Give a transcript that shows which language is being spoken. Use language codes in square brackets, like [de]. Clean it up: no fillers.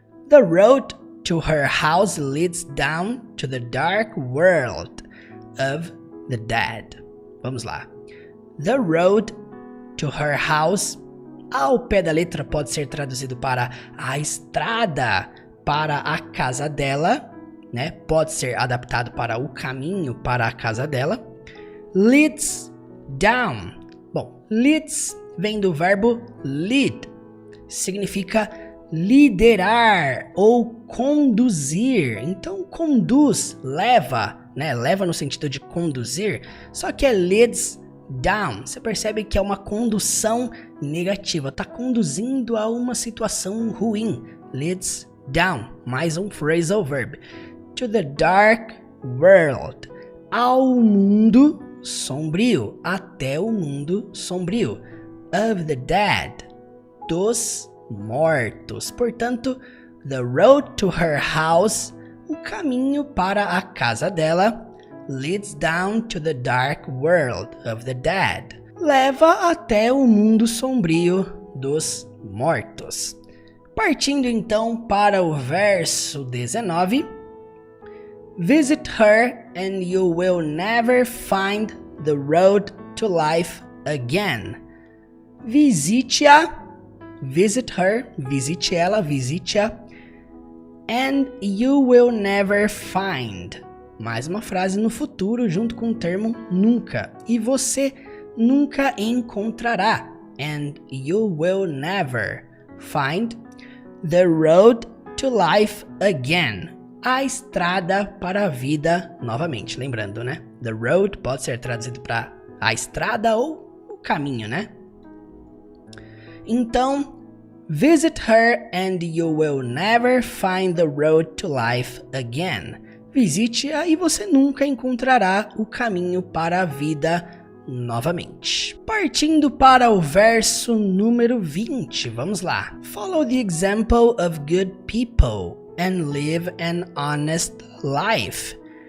[en] The road to her house leads down to the dark world of the dead. [pt] Vamos lá. [en] The road to her house, [pt] ao pé da letra, pode ser traduzido para a estrada para a casa dela, né? Pode ser adaptado para o caminho para a casa dela. Leads down. Bom, leads vem do verbo lead, significa liderar ou conduzir. Então, conduz, leva, né? Leva no sentido de conduzir, só que é leads down. Você percebe que é uma condução negativa, tá conduzindo a uma situação ruim. Leads down, mais um phrasal verb. [en] To the dark world, [pt] ao mundo sombrio, até o mundo sombrio. [en] Of the dead, [pt] dos mortos. Portanto, [en] the road to her house, [pt] o caminho para a casa dela, [en] leads down to the dark world of the dead. [pt] Leva até o mundo sombrio dos mortos. Partindo então para o verso 19. [en] Visit her and you will never find the road to life again. [pt] Visite-a, [en] visit her, [pt] visite ela, visite-a, [en] and you will never find. [pt] Mais uma frase no futuro junto com o termo nunca. E você nunca encontrará. [en] And you will never find the road to life again. [pt] A estrada para a vida novamente. Lembrando, né? The road pode ser traduzido para a estrada ou o caminho, né? Então, [en] visit her and you will never find the road to life again. [pt] Visite-a e você nunca encontrará o caminho para a vida novamente. Partindo para o verso número 20, vamos lá. [en] Follow the example of good people and live an honest life.